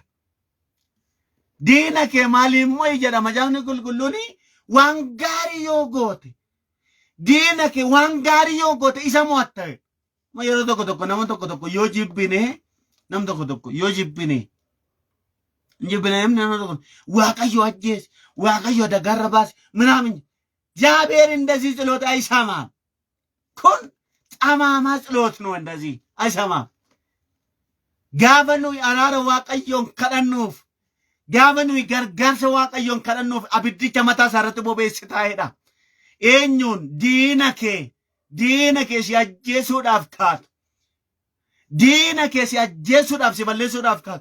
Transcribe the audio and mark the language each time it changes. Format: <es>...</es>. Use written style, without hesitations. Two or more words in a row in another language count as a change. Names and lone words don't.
<om>Diina kee maaliin mo'i jedha macaafni qulqulluun waan gaarii yoo goote. Diina kee waan gaarii yoo goote isa mo'atta. Ma yeroo tokko nama tokko yoo jibbine nam tokko yoo jibbine nama tokko Waaqayyo ajjeese Waaqayyo dagarra baase</om> <am>ምናምን እግዚአብሔር እንደዚህ ጸሎት አይሰማም።</am> <om>kun</om> <am>ጠማማ ጸሎት ነው እንደዚህ አይሰማም።</am> <om>gaafa nuyi araara Waaqayyoon kadhannuuf gaafa nuyi gargaarsa Waaqayyoon kadhannuuf abiddicha mataa isaa irratti bobeessitaa'edha. Eenyuun diina kee si ajjeesuudhaaf kaatu. Diina kee si ajjeesuudhaaf si balleessuudhaaf kaatu.</om>